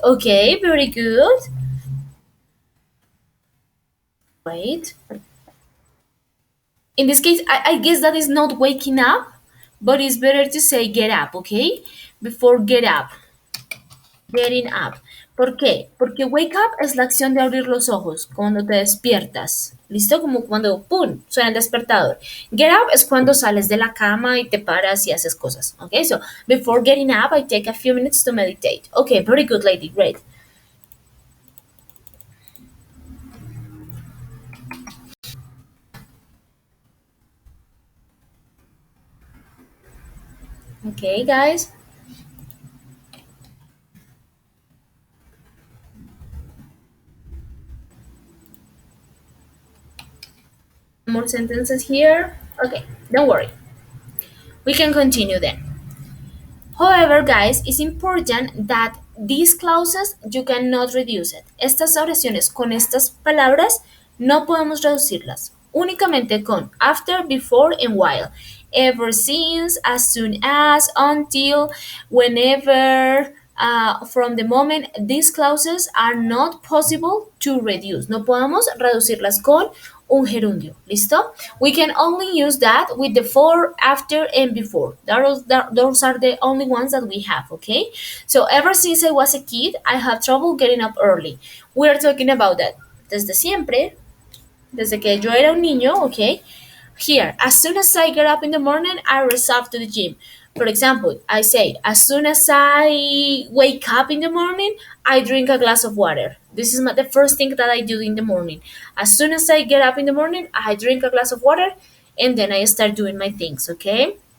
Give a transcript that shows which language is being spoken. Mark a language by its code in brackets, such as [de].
[en] Okay, very good. Wait. In this case, I guess that is not waking up, but it's better to say get up, okay? Before get up, getting up. [es] ¿Por qué? Porque wake up es la acción de abrir los ojos cuando te despiertas. ¿Listo? Como cuando, ¡pum!, suena el despertador. Get up es cuando sales de la cama y te paras y haces cosas. [en] Okay, so before getting up, I take a few minutes to meditate. Okay, very good, lady. Great. Okay, guys. More sentences here. Okay, don't worry. We can continue then. However, guys, it's important that these clauses you cannot reduce it. [es] Estas oraciones con estas palabras no podemos reducirlas. Únicamente con after, before, and while. [en] Ever since, as soon as, until, whenever, from the moment, these clauses are not possible to reduce. [es] No podemos reducirlas con un gerundio. ¿Listo? [en] We can only use that with the for, after, and before. Those are the only ones that we have, okay? So ever since I was a kid, I have trouble getting up early. We are talking about that. [es] Desde siempre, desde que yo era un niño, okay? [en] Here, as soon as I get up in the morning, I race off to the gym. For example, I say, as soon as I wake up in the morning, I drink a glass of water. This is the first thing that I do in the morning. As soon as I get up in the morning, I drink a glass of water and then I start doing my things, okay?